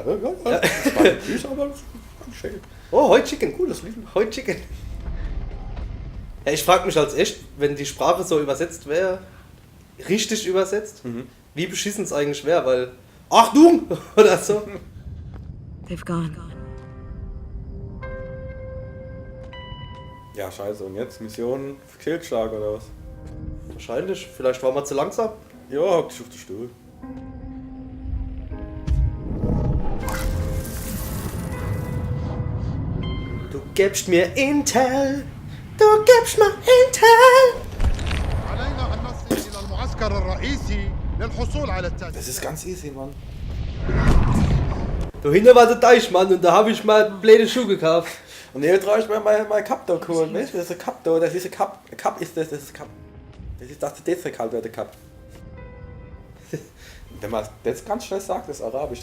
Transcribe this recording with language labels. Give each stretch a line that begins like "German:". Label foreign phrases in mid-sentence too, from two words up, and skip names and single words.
German: Ja. Das war nicht süß, aber das war schön. Oh, Hot Chicken, cool, das lief. Hot Chicken. Ja, ich frage mich als echt, wenn die Sprache so übersetzt wäre, richtig übersetzt, wie beschissen es eigentlich wäre, weil Achtung! Oder so.
English: They've gone.
German: Ja, scheiße. Und jetzt Mission Fehlschlag oder was? Wahrscheinlich. Vielleicht waren wir zu langsam. Ja, hock dich auf den Stuhl. Du gibst mir Intel. Du gibst mir Intel.
Arabic: علينا أن نصل إلى المعسكر الرئيسي للحصول على التأكيد.
German: Das ist ganz easy, Mann. Da hinten war der Deichmann und da habe ich mal blöde Schuhe gekauft. Und hier traue ich mir mein Cup da holen. Weißt du, das ist ein Cup da. Das ist ein Cup. Ein Cup ist das ist Cup. Das ist das kalt wird der Cup. Wenn man das ganz schnell sagt, das ist Arabisch.